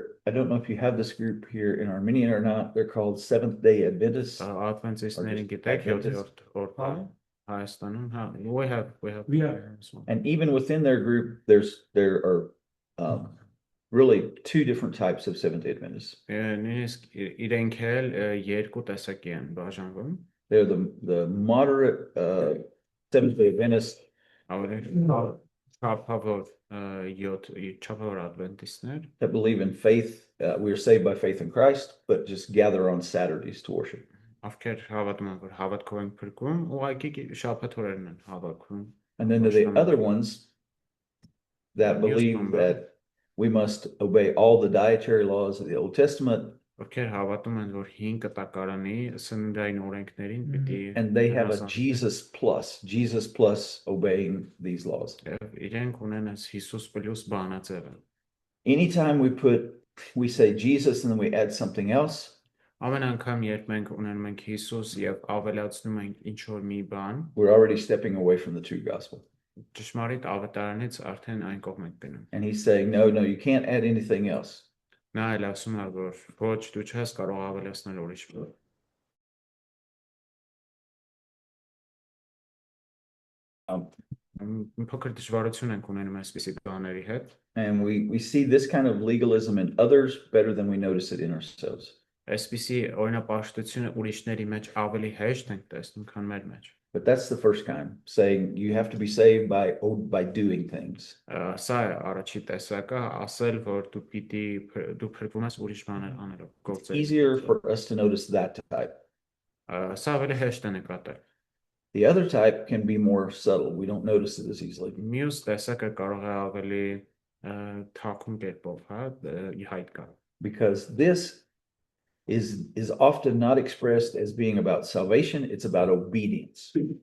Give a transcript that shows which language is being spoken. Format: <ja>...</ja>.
<en>I don't know if you have this group here in Armenia or not. They're called Seventh-day Adventists.</en> <hy>Ադվենտիստներին</hy> <en>Or</en> <hy>գիտեք</hy> <en>Adventist.</en> <hy>7-րդ օր Հայաստանում, հա,</hy> <en>we have this one. And even within their group, there are really two different types of Seventh-day Adventists.</en> <hy>Նույնիսկ իրենք էլ երկու տեսակի են բաժանվում։</hy> <en>They're the moderate Seventh-day Adventists,</en> <hy>Ավելի չափավոր 7 չափավոր ադվենտիստներ,</hy> <en>that believe in faith. We are saved by faith in Christ, but just gather on Saturdays to worship.</en> <hy>ովքեր հավատում են, որ հավատքով են փրկում, ուղղակի շաբաթօրերն են havakվում։</hy> <en>And then there are the other ones that believe that we must obey all the dietary laws of the Old Testament,</en> <hy>Ովքեր հավատում են, որ 5 կտակարանի սննդային օրենքներին պիտի</hy> <en>and they have a Jesus plus obeying these laws.</en> <hy>իրենք ունեն այս Հիսուս պլյուս բանաձևը։</hy> <en>Anytime we say Jesus and then we add something else,</en> <hy>Ամեն անգամ երբ մենք ունենում ենք Հիսուս եւ ավելացնում ենք ինչ որ մի բան,</hy> <en>we're already stepping away from the true gospel.</en> <hy>ճշմարիտ ավետարանից արդեն այն կողմ ենք գնում։</hy> <en>And he's saying, no, you can't add anything else.</en> <hy>Նա էլ ասում է, որ ոչ դու չես կարող ավելացնել ուրիշ բան։ Փոքր դժվարություն ենք ունենում այսպիսի բաների հետ։</hy> <en>And we see this kind of legalism in others better than we notice it in ourselves.</en> <hy>Այսպիսի օրինապաշտությունը ուրիշների մեջ ավելի հեշտ ենք տեսնում, քան մեր մեջ։</hy> <en>But that's the first kind, saying you have to be saved by doing things.</en> <hy>Սա է առաջի տեսակը, ասել, որ դու փրկվում ես ուրիշ բաներ անելով, գործերով։</hy> <en>Easier for us to notice that type.</en> <hy>Սա ավելի հեշտ է նկատել։</hy> <en>The other type can be more subtle. We don't notice it as easily.</en> <hy>Մյուս տեսակը կարող է ավելի թաքուն կերպով, հա, հայտ գալ։</hy> <en>Because this is often not expressed as being about salvation, it's about obedience.</en>